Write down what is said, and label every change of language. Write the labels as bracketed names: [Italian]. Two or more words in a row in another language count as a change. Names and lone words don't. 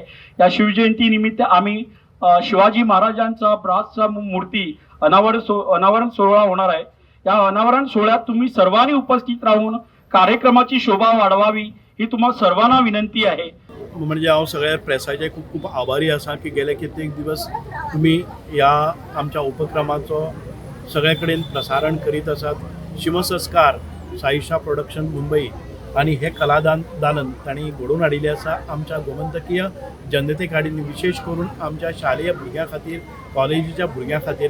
[Marathi] या शिवजयंती निमित्त आम्ही शिवाजी महाराजांचा ब्रासचा मूर्ती अनावरण सोहळा होणार आहे. या अनावरण सोहळ्यात तुम्ही सर्वांनी उपस्थित राहून कार्यक्रमाची शोभा वाढवावी ही तुम्हा सर्वांना विनंती आहे. [Konkani] म्हणजे हांव सगळ्या प्रेसाचे खूप खूप आभारी आसा की गेले कित्येक दिवस तुम्ही या आमच्या उपक्रमाचो सगळे कडेन प्रसारण करीत आसात. शिवसंस्कार साईशा प्रोडक्शन मुंबई आणि हे कलादालन तांणी घडोवन हाडिल्लें आसा आमच्या गोमंतकीय जनते कडेन, विशेष करून आमच्या शालेय भुरग्यां खातीर, कॉलेजीच्या भुरग्यां खातीर.